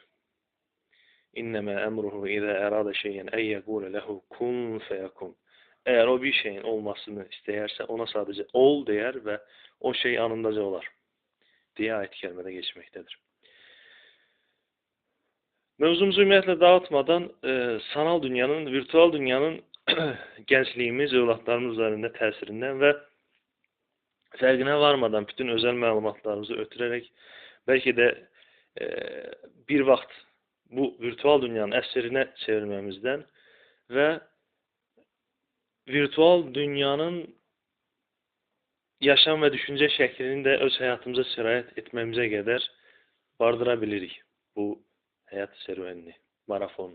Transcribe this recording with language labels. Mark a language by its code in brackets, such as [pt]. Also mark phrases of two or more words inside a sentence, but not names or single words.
[ar] إنما أمره إذا أراد شيئا أن يقول له كن فيكون. [tr] Eğer o bir şeyin olmasını isterse ona sadece ol der ve o şey anındaca olar diye ayet-i kerimede geçmektedir. [az] Mövzumuzu ümumiyyətlə dağıtmadan sanal dünyanın, virtual dünyanın gençliyimiz, övladlarımız üzərində təsirindən və fərqinə varmadan bütün özəl məlumatlarımızı ötürərək bəlkə də bir vaxt bu virtual dünyanın əsrinə çevirməmizdən və virtual dünyanın yaşam və düşüncə şəklini də öz həyatımıza sirayət etməmizə qədər bardıra bilirik bu həyat serüvenini, marafonunu.